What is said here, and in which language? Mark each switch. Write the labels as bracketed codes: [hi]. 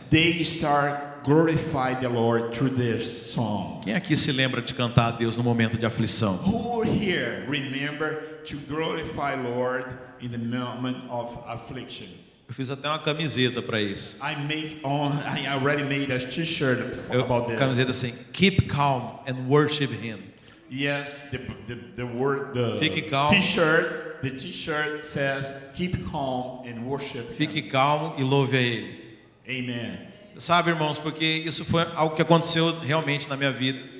[en] they start glorify the Lord through this song. [pt] Quem aqui se lembra de cantar a Deus no momento de aflição? [en] Who here remember to glorify Lord in the moment of affliction? [pt] Eu fiz até uma camiseta para isso. [en] I already made a t-shirt about this. [pt] Camiseta assim: [en] Keep calm and worship Him. Yes, the word, [pt] Fique calmo. [en] the t-shirt says, keep calm and worship Him. [pt] Fique calmo e louve a Ele. Amen. Sabe, irmãos, porque isso foi algo que aconteceu realmente na minha vida.